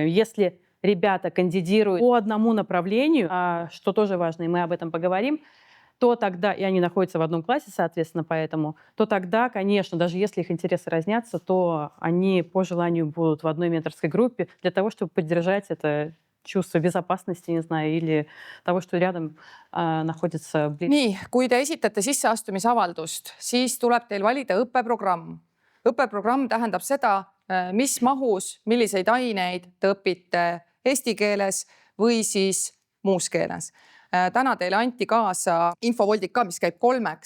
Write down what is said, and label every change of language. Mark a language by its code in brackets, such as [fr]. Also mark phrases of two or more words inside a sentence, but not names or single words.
[ru] Если ребята кандидируют по одному направлению, что тоже важно, и мы об этом поговорим, то тогда, и они находятся в одном классе, соответственно, поэтому, то тогда, конечно, даже если их интересы разнятся, то они по желанию будут в одной менторской группе для того, чтобы поддержать это чувство безопасности, не знаю, или того, что рядом находится... [et] Nii, kui te esitate sisseastumisavaldust, siis tuleb teil valida õppeprogramm. Õppeprogramm tähendab seda, mis mahus, milliseid aineid te õpite eesti keeles või siis muus keeles. Täna teile anti kaasa infovoldik ka, mis käib 3-ks.